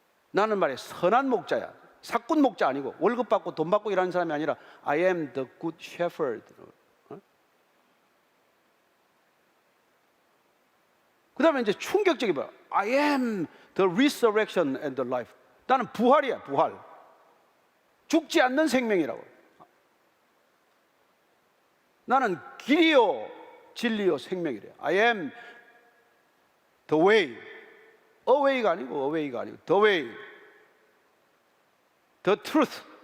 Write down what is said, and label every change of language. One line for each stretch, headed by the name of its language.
Korean: 나는 말이야 선한 목자야. 사꾼 목자 아니고 월급 받고 돈 받고 일하는 사람이 아니라
English: I am the good shepherd.
Korean: 그 다음에 이제 충격적이 뭐야?
English: I am the resurrection and the life.
Korean: 나는 부활이야, 부활. 죽지 않는 생명이라고. 나는 길이요, 진리요, 생명이래.
English: I am the way.
Korean: away가 아니고
English: the way, the truth.